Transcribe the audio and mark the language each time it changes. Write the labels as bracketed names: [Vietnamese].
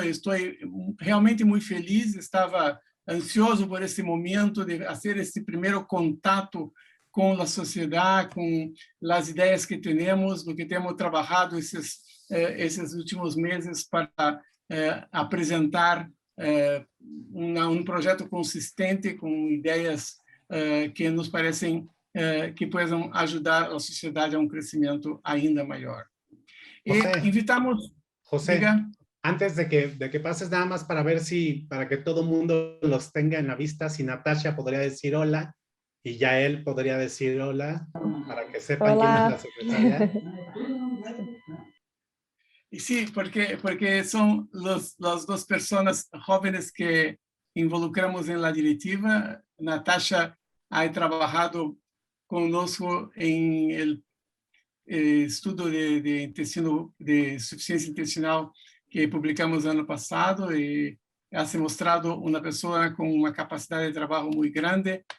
[Portuguese] Estou realmente muito feliz. Estava ansioso por esse momento de fazer esse primeiro contato com a sociedade, com as ideias que temos, do que temos trabalhado esses últimos meses para apresentar um projeto consistente com ideias que nos parecem que possam ajudar a sociedade a um crescimento ainda maior. José, [Spanish] e invitamos... José, diga. antes de que pases nada más para ver si, para que todo el mundo los tenga en la vista, si Natasha podría decir hola y ya él podría decir hola para que sepan Hola. quién es la secretaria. Sí, porque son las dos personas jóvenes que involucramos en la directiva. [Portuguese] Natasha [Spanish] ha trabajado [Portuguese] conosco en el estudo de suficiência intestinal que publicamos ano passado e ha se mostrado uma pessoa com uma capacidade de trabalho muito grande.